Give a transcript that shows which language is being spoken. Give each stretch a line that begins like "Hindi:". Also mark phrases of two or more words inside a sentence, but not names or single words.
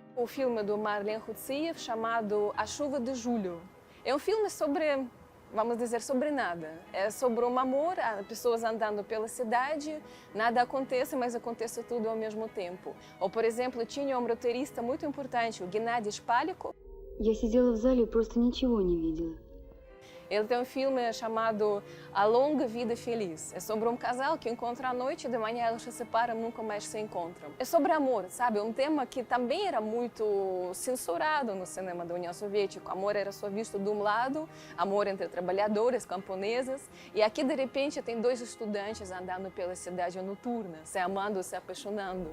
Portuguese: O filme do Marlen Khutsiev chamado A Chuva de Julho. É um filme sobre, vamos dizer, sobre nada. É sobre um amor, pessoas andando pela cidade, nada acontece, mas acontece tudo ao mesmo tempo. Ou, por exemplo, tinha um roteirista muito importante, o Gennady Shpalikov.
Russian: Я сидела в зале и просто ничего не видела.
Portuguese: Ele tem um filme chamado A Longa Vida Feliz. É sobre um casal que encontra à noite e de manhã eles se separam e nunca mais se encontram. É sobre amor, sabe? Um tema que também era muito censurado no cinema da União Soviética. O amor era só visto de um lado, amor entre trabalhadores, camponeses. E aqui, de repente, tem dois estudantes andando pela cidade noturna, se amando, se apaixonando.